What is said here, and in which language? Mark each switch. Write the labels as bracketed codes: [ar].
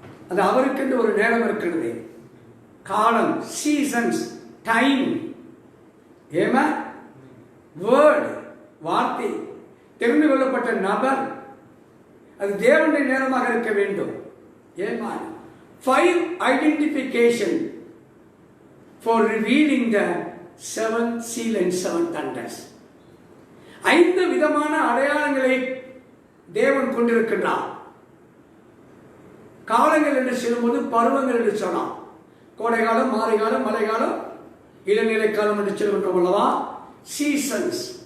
[ta] அது அவருக்கென்று ஒரு நேரம் இருக்கிறது, காலம், சீசன்ஸ், டைம். ஏமா வேர்ட், வார்த்தை, தெரிந்து கொள்ளப்பட்ட நபர், அது தேவனுடைய நேரமாக இருக்க வேண்டும். [en] ஏமா 5 identification for revealing the 7th seal and 7 thunders. [ta] 5 விதமான அடையாளங்களை தேவன் கொண்டிருக்கின்றார். காலங்கள் என்று சொல்லும்போது பருவங்கள் என்று சொன்னார். கோடை காலம், மாலை காலம், மழை காலம், இளநிலை காலம் என்று சொல்கின்றோம் அல்லவா? சீசன்ஸ்.